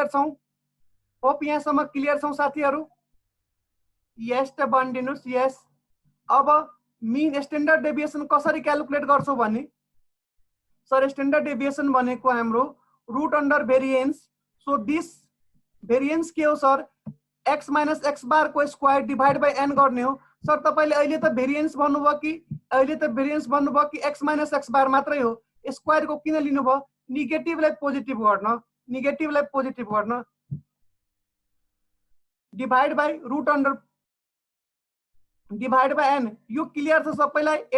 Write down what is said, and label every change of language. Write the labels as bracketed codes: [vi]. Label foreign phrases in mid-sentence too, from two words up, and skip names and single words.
[ne] क्लियर छौं साथीहरु यस त भनिदिनुस् यस अब [en] mean standard deviation [ne] कसरी क्याल्कुलेट गर्छौ भने [en] sir standard [ne] डेभिएसन भनेको हाम्रो [en] root under variance so this variance [ne] के हो सर [en] x minus x bar [ne] को [en] square divide by n [ne] गर्ने हो सर तपाईले अहिले त भेरिएन्स भन्नुभयो कि [en] x minus x bar [ne] मात्रै हो स्क्वायर को किन लिनुभयो नेगेटिभलाई पोजिटिभ गर्न [en] divide by root under divide by n [ne] यो क्लियर छ सबैलाई